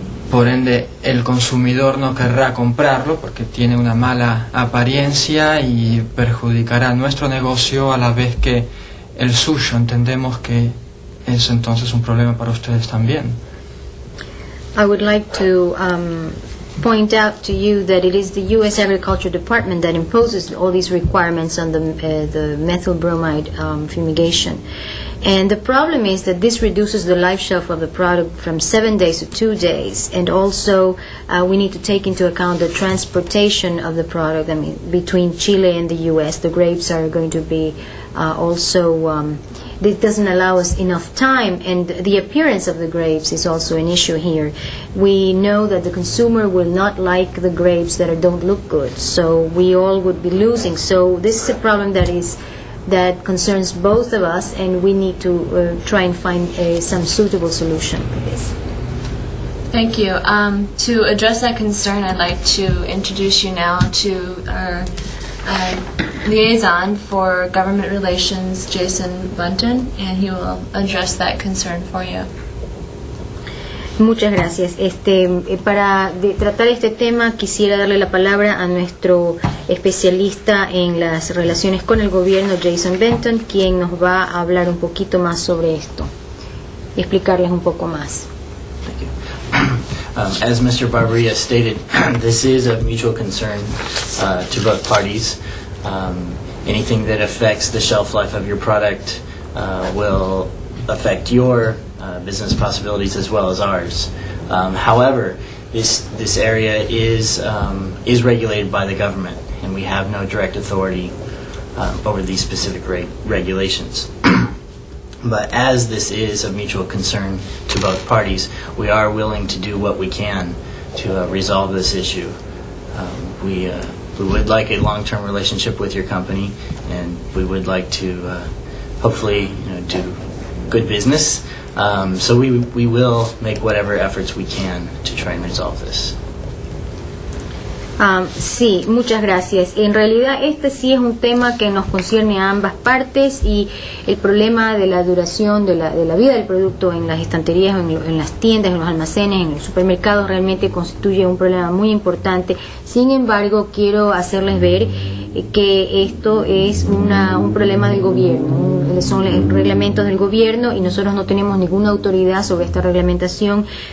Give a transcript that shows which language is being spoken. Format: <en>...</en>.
<es>Por ende, el consumidor no querrá comprarlo porque tiene una mala apariencia y perjudicará nuestro negocio a la vez que el suyo. Entendemos que es entonces un problema para ustedes también.</es> <en>I would like to point out to you that it is the U.S. Agriculture Department that imposes all these requirements on the methyl bromide fumigation. And the problem is that this reduces the life shelf of the product from 7 days to 2 days. And also, we need to take into account the transportation of the product. I mean, between Chile and the U.S., the grapes are going to be this doesn't allow us enough time, and the appearance of the grapes is also an issue here. We know that the consumer will not like the grapes that don't look good, so we all would be losing. So this is a problem that concerns both of us, and we need to try and find some suitable solution for this. Thank you. To address that concern, I'd like to introduce you now to our liaison for government relations, Jason Bunton, and he will address that concern for you.</en> <es>Muchas gracias. Para tratar este tema quisiera darle la palabra a nuestro especialista en las relaciones con el gobierno, Jason Benton, quien nos va a hablar un poquito más sobre esto y explicarles un poco más.</es> <en>Thank you. As Mr. Barbaria stated, this is of mutual concern to both parties. Anything that affects the shelf life of your product will affect your business possibilities as well as ours. However, this area is regulated by the government, and we have no direct authority over these specific regulations. But as this is of mutual concern to both parties, we are willing to do what we can to resolve this issue. We would like a long-term relationship with your company, and we would like to hopefully do good business. So we will make whatever efforts we can to try and resolve this.</en> <es>Sí, muchas gracias. En realidad este sí es un tema que nos concierne a ambas partes, y el problema de la duración de la vida del producto en las estanterías, en las tiendas, en los almacenes, en los supermercados realmente constituye un problema muy importante. Sin embargo, quiero hacerles ver que esto es un problema del gobierno, son reglamentos del gobierno y nosotros no tenemos ninguna autoridad sobre esta reglamentación.</es>